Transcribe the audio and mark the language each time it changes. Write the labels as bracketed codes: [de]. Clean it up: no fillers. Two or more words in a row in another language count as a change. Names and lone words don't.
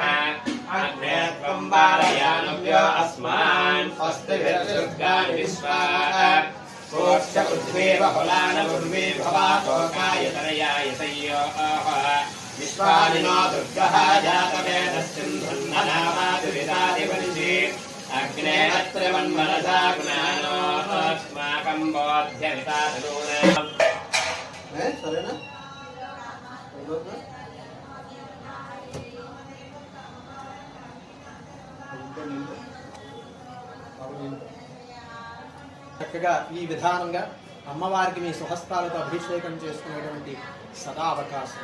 [sa] अग्ने त्वं पालयानव्यो अस्मान् स्वस्तिभिर्दुर्गाणि विश्वा कोक्ष उद्वेवफलानपूर्वी भवातोकायतनयाय संयोः विश्वादिनो दुर्गः जातवेदस्सिन्धुन्ननामादुरितादिवनिषि अग्ने अत्रवन्मनसा गुणानोऽस्माकं बोध्यमिताधनूनाम् [te] సరేనా చక్కగా ఈ విధానంగా అమ్మవారికి మీ స్వహస్తాలతో అభిషేకం చేసుకునేటువంటి సదా అవకాశం.